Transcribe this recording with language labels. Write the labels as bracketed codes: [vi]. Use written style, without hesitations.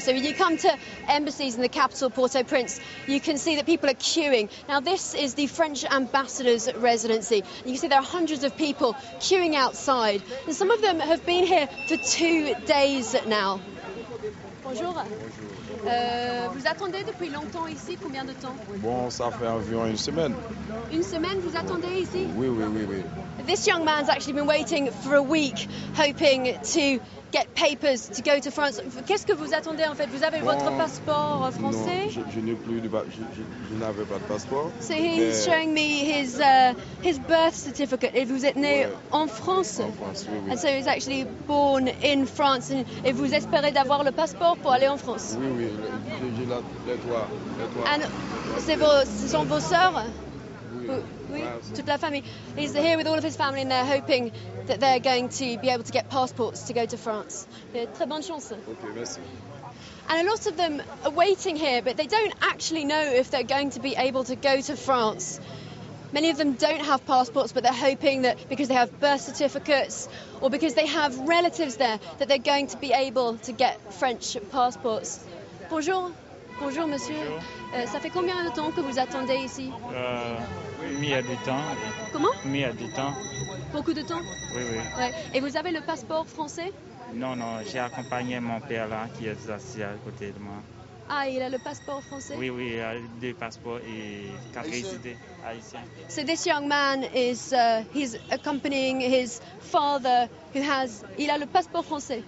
[en] So when you come to embassies in the capital, Port-au-Prince, you can see that people are queuing. Now this is the French ambassador's residency. You can see there are hundreds of people queuing outside, and some of them have been here for 2 days now. [fr] Bonjour. Vous attendez depuis longtemps ici? Combien de temps? Bon, ça fait environ une semaine. Une semaine, vous attendez ici? Oui, oui, oui, oui. [en] This young man's actually been waiting for a week, hoping to get papers to go to France. [fr] Qu'est-ce que vous attendez en fait? Vous avez votre passeport français? Non, je n'ai plus, je n'avais pas de passeport. [en] So he's showing me his birth certificate. [fr] Et vous êtes né en France? En France, oui, oui. [en] And so he's actually born in France. [fr] Et vous espérez d'avoir le passeport pour aller en France? Oui, oui, j'ai les trois. And ce sont vos sœurs? Oui. Oui, toute la famille. [en] He's here with all of his family and they're hoping that they're going to be able to get passports to go to France. [fr] Très bonne chance. Okay, merci. [en] And a lot of them are waiting here, but they don't actually know if they're going to be able to go to France. Many of them don't have passports, but they're hoping that because they have birth certificates or because they have relatives there, that they're going to be able to get French passports. [fr] Bonjour. Bonjour, monsieur. Bonjour. Ça fait combien de temps que vous attendez ici? Mis à du temps. Comment? Mis à du temps. Beaucoup de temps? Oui, oui. Ouais. Et vous avez le passeport français? Non, non, j'ai accompagné mon père là, qui est assis à côté de moi. Ah, il a le passeport français? Oui, oui, il a 2 passeports et 4 résidés haïtiens. [en] So this young man is he's accompanying his father who has [fr] il a le passeport français.